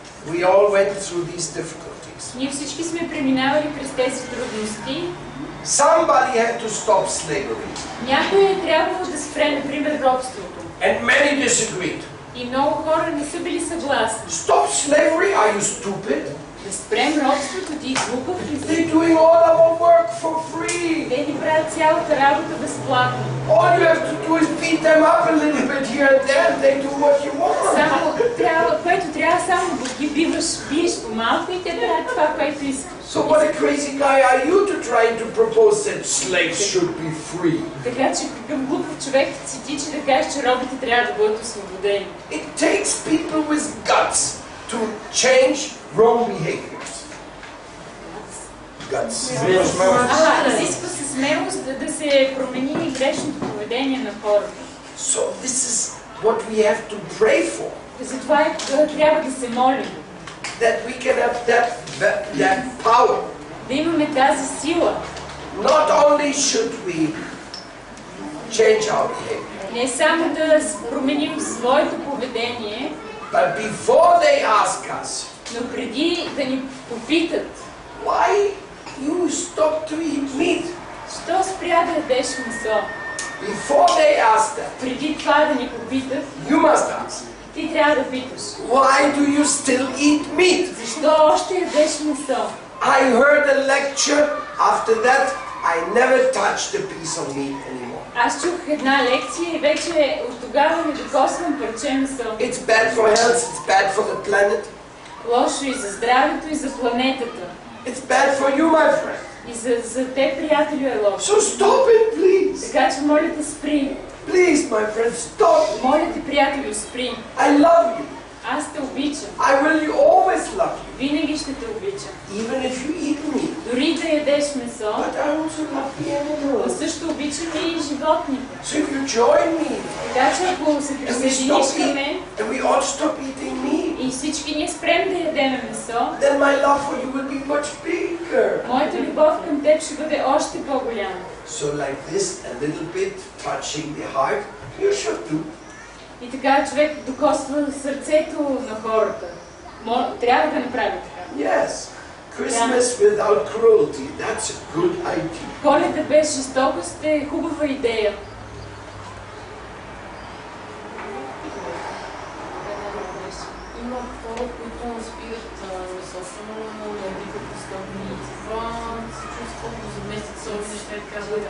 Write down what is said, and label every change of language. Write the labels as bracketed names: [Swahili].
[English] We all went through these difficulties. [Bulgarian] Ние всички сме преминавали през тези трудности. [English] Somebody had to stop slavery. [Bulgarian] Някой е трябвало да спре, например, робството. [English] And many disagreed. [Bulgarian] И много хора не са били съгласни. [English] Stop slavery? Are you stupid? [Bulgarian] Да спрем робството, ти глупав ли си? [English] They're doing all our work for free. [Bulgarian] Те ни правят цялата работа безплатно. [English] All you have to do is beat them up a little bit here and there, and they do what you want. [Bulgarian] Само което трябва само да ги биеш по-малко и те правят това, което искаш. [English] So what a crazy guy are you to try to propose that slaves should be free? [Bulgarian] Така че какъв глупав човек си ти, че да кажеш, че робите трябва да бъдат освободени. [English] It takes people with guts to change wrong behaviors. Guts. [Bulgarian] Изисква се смелост да се промени грешното поведение на хората. [English] So this is what we have to pray for. [Bulgarian] Затова трябва да се молим. [English] That we can have that power. [Bulgarian] Да имаме тази сила. [English] Not only should we change our behavior. [Bulgarian] Не само да променим своето поведение, [English] But before they ask us, [Bulgarian] но преди да ни попитат, [English] why you stop to eat meat? [Bulgarian] Що спря да ядеш месо? [English] Before they ask that, [Bulgarian] Преди това да ни попитат, [English] you must ask, [Bulgarian] ти трябва да питаш. [English] why do you still eat meat? [Bulgarian] Защо още ядеш месо? [English] I heard a lecture. After that, I never touched a piece of meat anymore. [Bulgarian] Аз чух една лекция и вече от тогава не докосвам парче месо. [English] It's bad for health, it's bad for the planet. [Bulgarian] Лошо и за здравето, и за планетата. [English] It's bad for you, my friend. [Bulgarian] И за те, приятелю, е лошо. [English] So stop it, please. [Bulgarian] Така че моля те, спри. [English] Please, my friend, stop. [Bulgarian] Моля те, приятелю, спри. [English] I love you. [Bulgarian] Аз те обичам. [English] I will always love you. [Bulgarian] Винаги ще те обичам. [English] Even if you eat meat. [Bulgarian] Дори да ядеш месо, [English] But I also love the [Bulgarian] но [English] animals. [Bulgarian] също обичам и животните. [English] So if you join me, [Bulgarian] Така че ако се присъединиш към мен [English] and we all stop eating meat, [Bulgarian] и всички ние спрем да ядеме месо, [English] then my love for you will be much bigger. [Bulgarian] моята любов към теб ще бъде още по-голяма. [English] So like this, a little bit touching the heart, you should do. [Bulgarian] И така човек докосва сърцето на хората. Трябва да направи така. [English] Yes, Christmas without cruelty, that's a good idea. [Bulgarian] Коледа без жестокост е хубава идея. Има хора, които спират месото, не викат основни това, се чувстват да заместят свои неща и така.